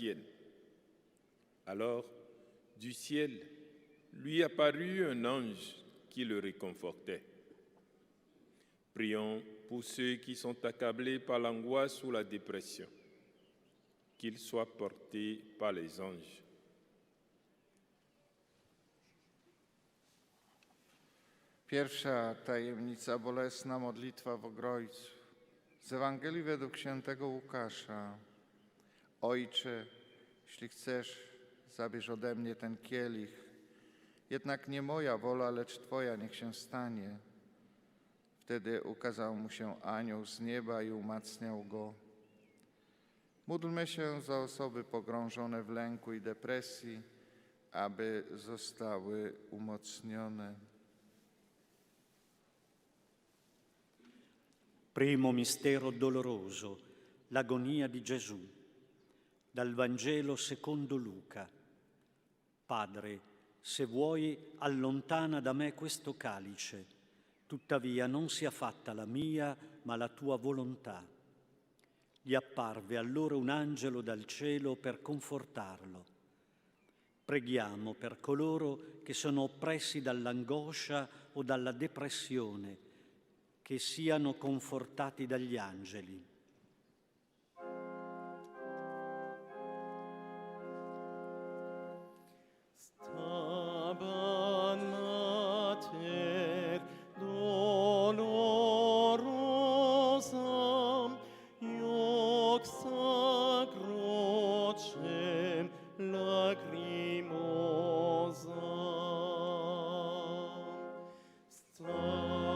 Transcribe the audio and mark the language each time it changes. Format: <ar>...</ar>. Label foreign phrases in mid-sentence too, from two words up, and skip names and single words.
<fr>» Alors, du ciel, lui apparut un ange qui le réconfortait. Prions pour ceux qui sont accablés par l'angoisse ou la dépression, qu'ils soient portés par les anges.</fr> <pl>Pierwsza tajemnica, bolesna modlitwa w Ogrojcu. Z Ewangelii według świętego Łukasza. Ojcze, jeśli chcesz, zabierz ode mnie ten kielich. Jednak nie moja wola, lecz Twoja niech się stanie. Wtedy ukazał mu się anioł z nieba i umacniał go. Módlmy się za osoby pogrążone w lęku i depresji, aby zostały umocnione.</pl> <it>Primo mistero doloroso, l'agonia di Gesù. Dal Vangelo secondo Luca. Padre, se vuoi, allontana da me questo calice. Tuttavia non sia fatta la mia, ma la tua volontà. Gli apparve allora un angelo dal cielo per confortarlo. Preghiamo per coloro che sono oppressi dall'angoscia o dalla depressione, che siano confortati dagli angeli.</it> <la>Stabat mater dolorosa, ioxa crocem lacrimosa.</la>